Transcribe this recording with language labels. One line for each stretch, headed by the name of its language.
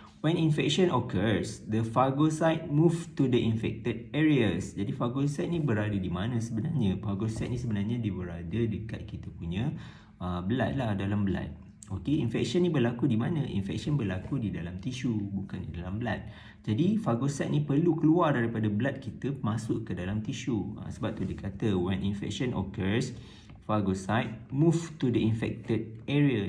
English: When infection occurs, the phagocyte move to the infected areas.
Malay: Jadi phagocyte ni berada di mana sebenarnya? Phagocyte ni sebenarnya dia berada dekat kita punya blood lah, dalam blood. Okey, infection ni berlaku di mana? Infection berlaku di dalam tisu, bukan di dalam blood. Jadi phagocyte ni perlu keluar daripada blood kita masuk ke dalam tisu. Sebab tu dia kata when infection occurs, phagocyte move to the infected area.